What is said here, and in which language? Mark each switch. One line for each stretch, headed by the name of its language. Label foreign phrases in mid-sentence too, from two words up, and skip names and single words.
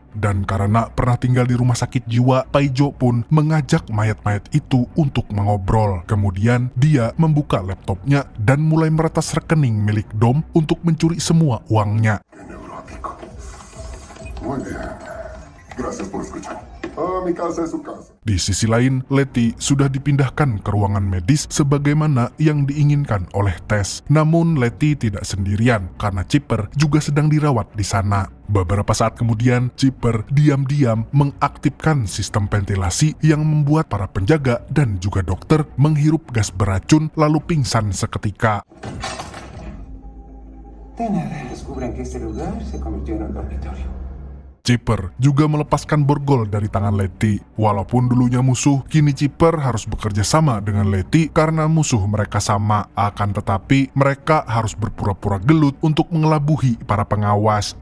Indonesian: Dan karena pernah tinggal di rumah sakit jiwa, Paijo pun mengajak mayat-mayat itu untuk mengobrol. Kemudian dia membuka laptopnya dan mulai meretas rekening milik Dom untuk mencuri semua uangnya.
Spanish: ¡Qué neurótico! Muy bien. Gracias por escuchar. Oh, mi casa es su casa.
Indonesian: Di sisi lain, Letty sudah dipindahkan ke ruangan medis sebagaimana yang diinginkan oleh Tess. Namun Letty tidak sendirian karena Chipper juga sedang dirawat di sana. Beberapa saat kemudian, Chipper diam-diam mengaktifkan sistem ventilasi yang membuat para penjaga dan juga dokter menghirup gas beracun lalu pingsan seketika.
Spanish: De nada, descubren que este lugar se convirtió en un dormitorio.
Indonesian: Chipper juga melepaskan borgol dari tangan Letty. Walaupun dulunya musuh, kini Chipper harus bekerja sama dengan Letty karena musuh mereka sama. Akan tetapi, mereka harus berpura-pura gelut untuk mengelabuhi para pengawas.